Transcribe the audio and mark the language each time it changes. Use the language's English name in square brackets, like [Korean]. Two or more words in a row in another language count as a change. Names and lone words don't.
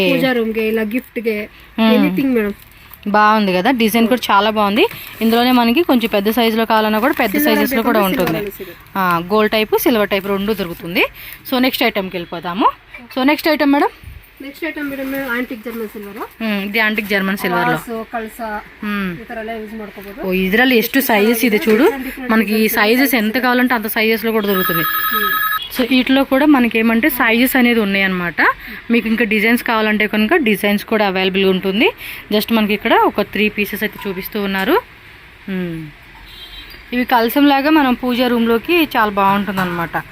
[Telugu] పూజా రూమ్ ಗೆ ఇలా గిఫ్ట్ ಗೆ [English] anything madam. [Telugu] బాగుంది కదా, డిజైన్ కూడా చాలా బాగుంది. ఇందులోనే మనకి కొంచెం పెద్ద సైజులో కావాలన్నా కూడా పెద్ద సైజెస్ లో కూడా ఉంటుంది. [English] gold type, silver type [Telugu] 2 దొరుకుతుంది. [English] so next item [Telugu] వెళ్ళిపోతాము. [English] so next item madam? next item madam antique German silver. [Telugu] ఇది [English] antique German silver [Telugu] లో [Kannada] ಕಳಸ ಈ ತರ ಎಲ್ಲ ಯೂಸ್ ಮಾಡ್ಕೋಬಹುದು. ఓ ಇದರಲ್ಲಿ ಎಷ್ಟು సైజెస్ ಇದೆ చూడు. [Telugu] మనకి ఈ సైజెస్ ఎంత కావాలంటే అంత సైజెస్ లో కూడా దొరుకుతుంది. సో వీటిలో కూడా మనకి ఏమంటే సైజెస్ అనేది ఉన్నాయన్నమాట. మీకు ఇంకా డిజైన్స్ కావాలంటే కనుక డిజైన్స్ కూడా అవైలబుల్గా ఉంటుంది. జస్ట్ మనకి ఇక్కడ ఒక 3 పీసెస్ అయితే చూపిస్తూ ఉన్నారు. ఇవి కలసం లాగా మనం పూజ రూమ్లోకి చాలా బాగుంటుంది అనమాట.